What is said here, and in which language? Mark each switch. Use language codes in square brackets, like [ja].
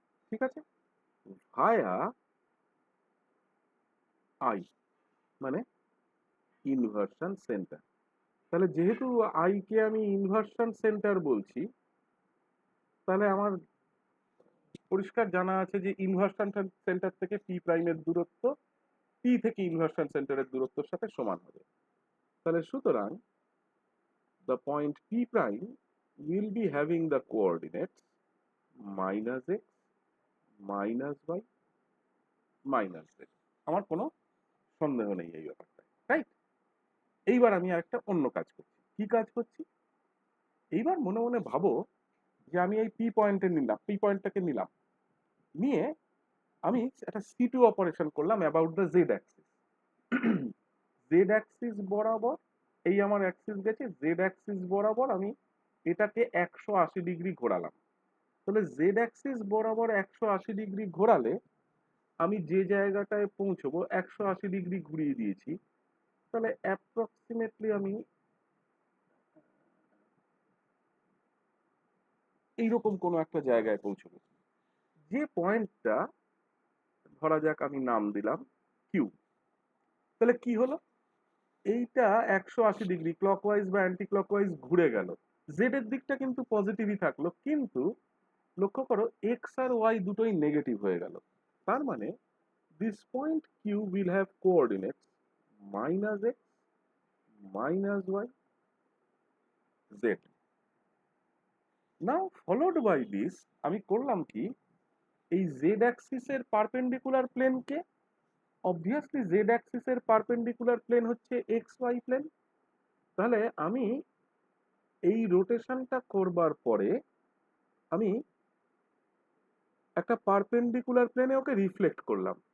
[bn] ঠিক আছে, ভায়া আই, মানে ইনভার্সন সেন্টার। তাহলে যেহেতু আই কে আমি ইনভার্সন সেন্টার বলছি, তাহলে আমার পরিষ্কার জানা আছে যে ইনভার্সন সেন্টার থেকে পি প্রাইমের দূরত্ব পি থেকে ইনভার্সন সেন্টারের দূরত্বের সাথে সমান হবে। তাহলে সুতরাং [en] the point P prime will be having the coordinates -x, -y, -z। [bn] আমার কোনো সন্দেহ নেই এই ব্যাপারটা, রাইট? এইবার আমি আরেকটা অন্য কাজ করছি। কি কাজ করছি? এইবার মনে মনে ভাবো যে আমি এই পি পয়েন্টে নিলাম, পি পয়েন্টটাকে নিলাম, নিয়ে আমি একটা সি2 অপারেশন করলাম about the Z Axis. Z Axis বরাবর, এই আমার অ্যাক্সিস গেছে, জেড অ্যাক্সিস বরাবর আমি এটাকে 180 ডিগ্রি ঘোরালাম। তাহলে জেড অ্যাক্সিস বরাবর 180 ডিগ্রি ঘোরালে আমি যে জায়গাটায় পৌঁছবো 180 ডিগ্রি ঘুরিয়ে দিয়েছি, তাহলে অ্যাপ্রক্সিমেটলি আমি এইরকম কোনো একটা জায়গায় পৌঁছবো, যে পয়েন্টটা ধরা যাক আমি নাম দিলাম কিউ। তাহলে কি হলো? এইটা 180 ডিগ্রি ক্লকওয়াইজ বা অ্যান্টি ক্লকওয়াইজ ঘুরে গেল, জেড এর দিকটা কিন্তু পজিটিভই থাকলো, কিন্তু লক্ষ্য করো এক্স আর ওয়াই দুটোই নেগেটিভ হয়ে গেল। তার মানে [en] this point q will have coordinates -x, -y, z. Now followed by this [bn] আমি করলাম কি, এই z অ্যাক্সিস এর পারপেন্ডিকুলার প্লেনকে, অবভিয়াসলি z অ্যাক্সিস এর পারপেন্ডিকুলার প্লেন হচ্ছে এক্স ওয়াই প্লেন। তাহলে আমি এই রোটেশনটা করবার পরে আমি একটা পারপেন্ডিকুলার প্লেনে ওকে রিফ্লেক্ট করলাম।